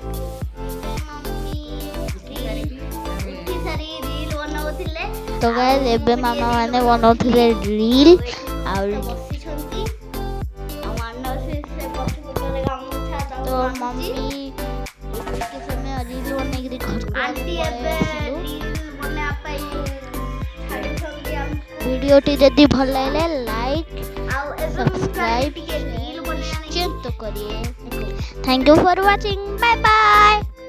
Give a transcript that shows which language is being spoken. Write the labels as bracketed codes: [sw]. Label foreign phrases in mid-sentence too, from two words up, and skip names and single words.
[or] ତ ଗାଇସ୍ ଏବେ ମାମା ମାନେ ବନଉଥିଲେ ରିଲ୍ ଆଉ ତ ମମ୍ମି ଟିକେ ସମୟ ରିଲ୍ ବନେଇକିରି ଭିଡ଼ିଓଟି ଯଦି ଭଲ ଲାଗିଲେ [en] like subscribe [hi] निश्चिंत करिए। [en] thank you for watching, bye bye.